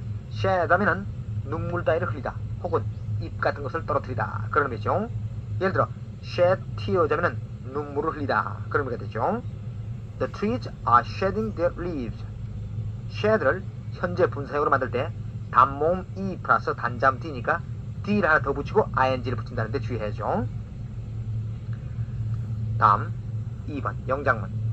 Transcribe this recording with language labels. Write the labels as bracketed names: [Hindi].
[Korean] shed 하면은 눈물 따위를 흘리다 혹은 잎 같은 것을 떨어뜨리다 그런 의미죠. 예를 들어 shed tears 하면은 눈물을 흘리다 그런 의미가 되죠. [English] The trees are shedding their leaves. [Korean] shed를 현재 분사형으로 만들 때 단모음 e 플러스 단자음 d니까 d를 하나 더 붙이고 ing를 붙인다는데 주의해야죠. 다음 2번 영장문.